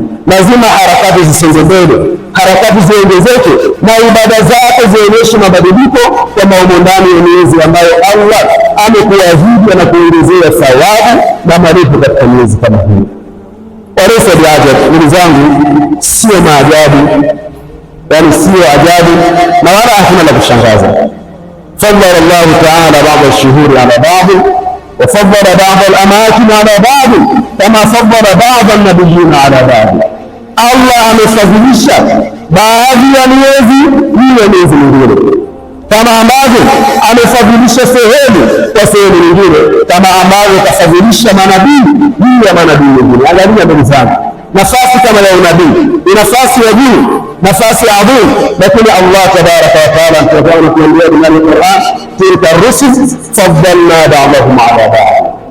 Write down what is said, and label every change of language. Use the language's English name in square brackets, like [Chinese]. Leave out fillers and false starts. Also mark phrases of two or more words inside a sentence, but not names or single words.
[Swahili] Lazima harakati zisonge mbele, harakati ziongezeke, na ibada zako zionyeshe mabadiliko kwamba wamo ndani ya miezi ambayo Allah amekuahidi na kuongezea thawabu na malipo katika miezi kama hii. [Arabic] وليس بعجب, [Swahili] ndugu zangu, sio maajabu, yani sio ajabu na wala hakuna la kushangaza. [Arabic] فضل الله تعالى بعض الشهور على بعض وفضل بعض الأماكن على بعض كما فضل بعض النبيين على بعض. [Swahili] Allah amefadhilisha baadhi ya miezi juu ya miezi mingine, kama ambavyo amefadhilisha sehemu kwa sehemu nyingine, kama ambavyo kafadhilisha manabii juu ya manabii wengine. Angalia ndugu zangu, nafasi kama ya unabii ni nafasi ya juu, nafasi adhimu, lakini [Arabic] الله تبارك وتعالى [Swahili] anatuambia ndani ya Qur'an, [Arabic] تلك الرسل فضلنا بعضهم على بعض.